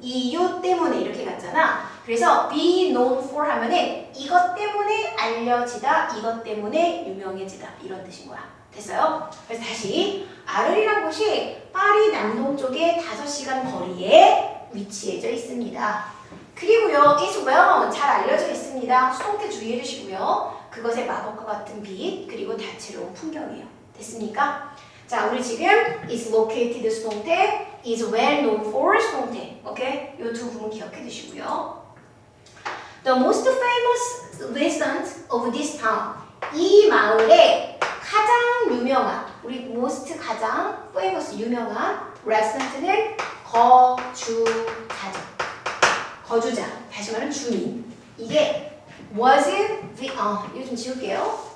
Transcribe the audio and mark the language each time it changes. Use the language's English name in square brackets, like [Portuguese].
[Korean] 이유 때문에 이렇게 갔잖아. 그래서 [English] be known for [Korean] 하면은 이것 때문에 알려지다, 이것 때문에 유명해지다 이런 뜻인 거야. 됐어요? 그래서 다시 아르리란 곳이 파리 남동쪽의 5시간 거리에 위치해져 있습니다. 그리고요, [English] is well known, [Korean] 잘 알려져 있습니다. 수동태 주의해 주시고요. 그것의 마법과 같은 빛, 그리고 다채로운 풍경이에요. 됐습니까? 자, 우리 지금 [English] is located [Korean] 수동태, [English] is well known for [Korean] 수동태. 오케이? 이 두 부분 기억해 두시고요. [English] The most famous resident of this town. [Korean] 이 마을의 가장 유명한, 우리 most 가장 famous 유명한 resident는 거주자죠. 거주자, 다시 말하면 주민. 이게 was, 이거 좀 지울게요.